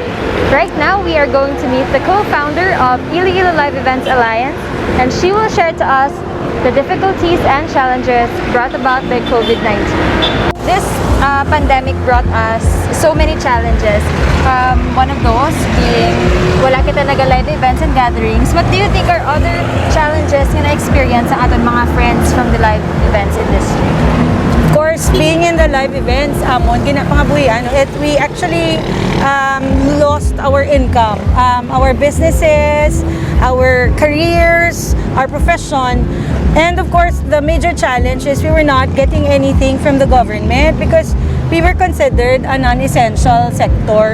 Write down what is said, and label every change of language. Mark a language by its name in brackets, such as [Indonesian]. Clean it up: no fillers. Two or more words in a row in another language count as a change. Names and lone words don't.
[English] Right now, we are going to meet the co-founder of Iloilo Live Events Alliance, and she will share to us the difficulties and challenges brought about by COVID-19. This pandemic brought us so many challenges. One of those being [Hiligaynon] wala kita naga-live [English] events and gatherings. What do you think are other challenges [Hiligaynon] na na-experience ang aton mga [English] friends from the live events industry? Of course, being in the live events, we actually lost our income, our businesses, our careers, our profession. And of course, the major challenge is we were not getting anything from the government because we were considered a non-essential sector.